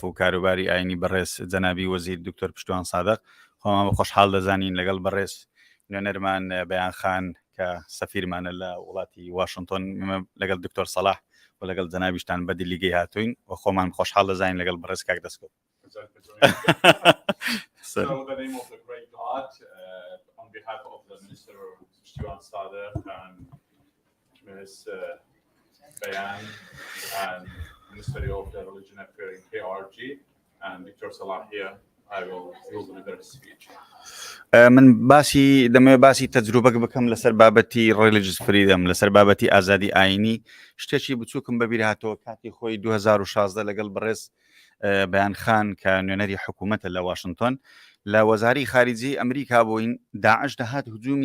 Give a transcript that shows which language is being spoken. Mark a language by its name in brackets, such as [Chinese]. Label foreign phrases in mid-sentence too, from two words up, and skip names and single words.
[Central Kurdish] و کاروباری ئاینی بەڕێز جەنابی وەزیر دکتۆر پشتوان سادق خۆمان خۆشحاڵ دەزانین لەگەڵ بەڕێز نوێنەرمان بەیان خان کە سەفیرمانە لە وڵاتی واشنگتن لەگەڵ دکتۆر سەلاح و لەگەڵ جەنابیشتان بە دیلیگەی هاتوین و خۆمان خۆشحاڵ دەزانین لەگەڵ بەڕێز کاک دەستکەوت. [English] So the name of the great God, on behalf of the Minister Pishtuan Sadek and Ms. Bayan and Ministry of the Religion Affairs in KRG and Dr. Salah here, I will deliver a speech. [Central Kurdish] من دەمەوێت باسی تەجروبەک بکەم لەسەر بابەتی [English] Religious Freedom [Central Kurdish] لەسەر بابەتی ئازادی ئاینی شتێکی بچووکم بەبیر هاتەوە کاتی خۆی 2016 لەگەڵ بەڕێز بەیان خان کە نوێنەری حکوومەتە لە واشنگتن لە وەزاری خارجی ئەمریکا بووین داعش دەهات هجومی